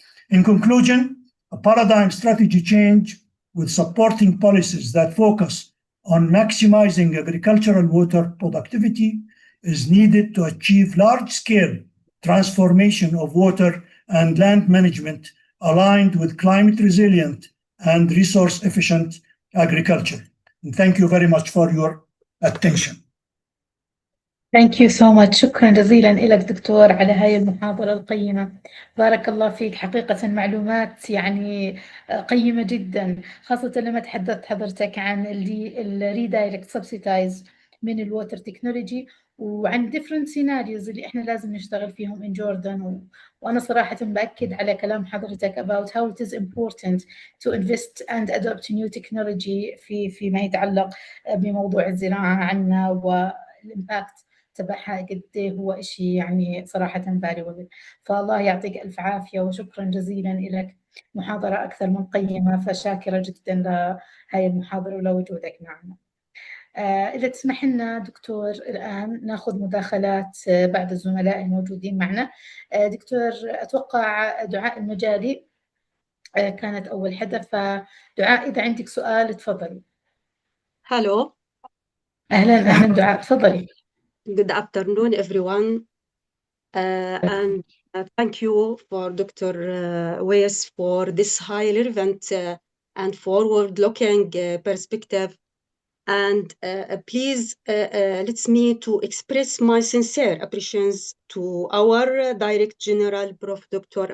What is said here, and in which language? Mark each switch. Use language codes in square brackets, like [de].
[en] In conclusion, a paradigm strategy change with supporting policies that focus on maximizing agricultural water productivity is needed to achieve large-scale transformation of water and land management aligned with climate resilient and resource efficient agriculture. And thank you very much for your attention. Thank you so much. [ar] شكرا جزيلا لك دكتور على هاي المحاضرة القيمة. بارك الله فيك، حقيقة معلومات يعني قيمة جدا، خاصة لما تحدثت حضرتك عن الريدايركت سبسيتايز من الووتر تكنولوجي، وعن [en] different scenarios [ar] اللي احنا لازم نشتغل فيهم [en] in Jordan. [ar] وانا صراحة بأكد على كلام حضرتك [en] about how it is important to invest and adopt new technology [ar] فيما يتعلق بموضوع الزراعة عنا، والإمباكت تبعها قد هو إشي يعني صراحة valuable. فالله يعطيك ألف عافية وشكرا جزيلا لك، محاضرة أكثر من قيمة، فشاكرة جدا لهاي المحاضرة ولوجودك معنا. إذا تسمح لنا دكتور الآن ناخذ مداخلات بعض الزملاء الموجودين معنا. دكتور أتوقع دعاء المجالي كانت أول حدا، فدعاء إذا عندك سؤال تفضلي. [en] Hello. [ar] أهلا دعاء، تفضلي. [en] Good afternoon, everyone. And thank you for Dr. Weiss for this highly relevant and forward-looking perspective. And please let me to express my sincere appreciation to our Director General, Prof. Dr.